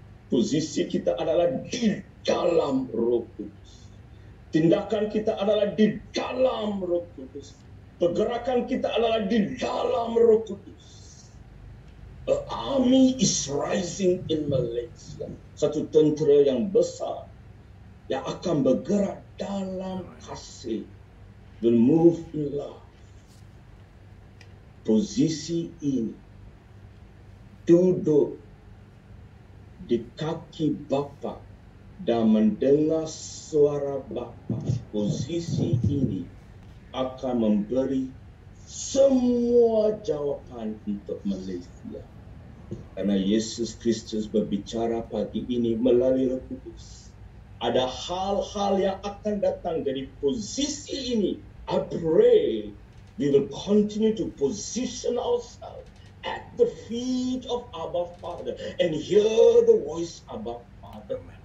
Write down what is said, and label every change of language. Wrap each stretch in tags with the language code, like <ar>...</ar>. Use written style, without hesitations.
<ms>Posisi kita adalah di dalam Roh Kudus. Tindakan kita adalah di dalam Roh Kudus. Pergerakan kita adalah di dalam Roh Kudus.</ms> <en>An army is rising in Malaysia.</en> <ms>Satu tentera yang besar yang akan bergerak dalam kasih.</ms> <en>Will move in love.</en> <ms>Posisi ini duduk di kaki Bapa dan mendengar suara Bapa, posisi ini akan memberi semua jawaban untuk Malaysia. Karena Yesus Kristus berbicara pagi ini melalui Roh Kudus. Ada hal-hal yang akan datang dari posisi ini.</ms> <en>I pray we will continue to position ourselves at the feet of Abba Father and hear the voice of Abba Father.</en>